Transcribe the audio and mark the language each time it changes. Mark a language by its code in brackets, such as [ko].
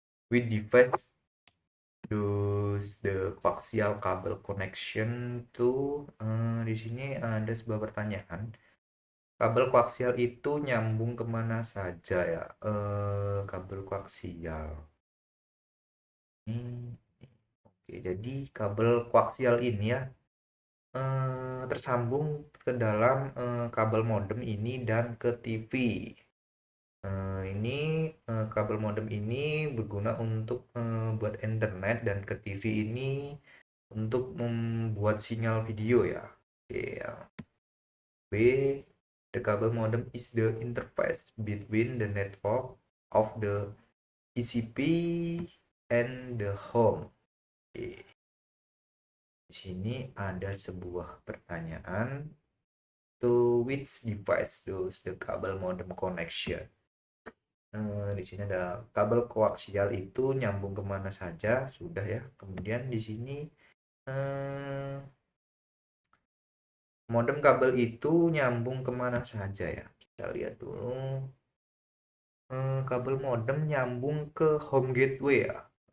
[en] Which device does the coaxial cable connection to? [id] Di sini ada sebuah pertanyaan. Kabel koaksial itu nyambung kemana saja ya? Kabel koaksial. Oke, jadi kabel koaksial ini ya tersambung ke dalam kabel modem ini dan ke TV. Ini kabel modem ini berguna untuk buat internet dan ke TV ini untuk membuat sinyal video ya. Oke, yang B, [en] the cable modem is the interface between the network of the ECP and the home. Oke. [id] Di sini ada sebuah pertanyaan. [en] To which device does the cable modem connection? [id] Di sini ada kabel koaksial itu nyambung kemana saja, sudah ya. Kemudian di sini eh, modem kabel itu nyambung kemana saja ya. Kita lihat dulu. Kabel modem nyambung ke home gateway ya.